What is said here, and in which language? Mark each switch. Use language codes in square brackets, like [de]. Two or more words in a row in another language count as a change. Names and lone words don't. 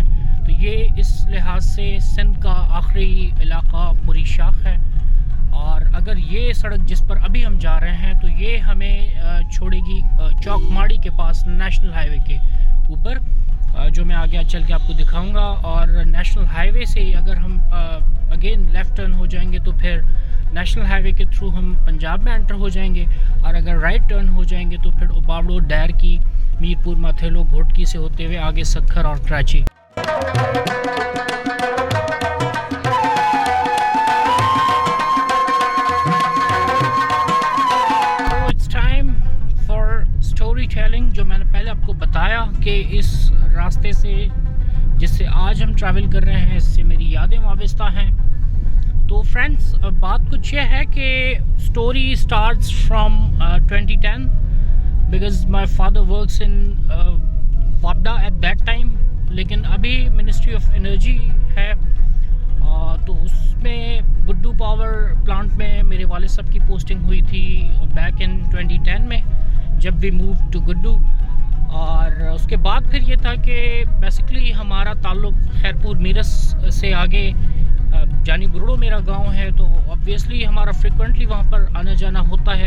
[hi] तो ये इस लिहाज से सिंध का आखिरी इलाका मुरीद है, और अगर ये सड़क जिस पर अभी हम जा रहे हैं तो ये हमें छोड़ेगी चौकमाड़ी के पास नेशनल हाईवे के ऊपर, जो मैं आगे चल के आपको दिखाऊंगा। और नेशनल हाईवे से अगर हम अगेन [en] left turn [hi] हो जाएंगे तो फिर नेशनल हाईवे के थ्रू हम पंजाब में एंटर हो जाएंगे, और अगर [en] right turn [hi] हो जाएंगे तो फिर उबावड़ो, डैर की, मीरपुर, माथेलो, घोटकी से होते हुए आगे सक्खर और कराची। तो [en] it's time for story telling. [hi] जो मैंने पहले आपको बताया कि इस रास्ते से जिससे आज हम ट्रैवल कर रहे हैं, इससे मेरी यादें वाबस्ता हैं। तो फ्रेंड्स, बात कुछ यह है कि [en] story starts from 2010 because my father works in WAPDA at that time, [hi] लेकिन अभी मिनिस्ट्री ऑफ एनर्जी है। तो उसमें गुड्डू पावर प्लांट में मेरे वाले साहब की पोस्टिंग हुई थी [en] back in 2010 [hi] में, जब [en] we move to [hi] गुड्डू। और उसके बाद फिर ये था कि बेसिकली हमारा ताल्लुक़ खैरपुर मीरस से आगे जानी बुरड़ो मेरा गांव है, तो ऑब्वियसली हमारा फ्रिक्वेंटली वहाँ पर आना जाना होता है।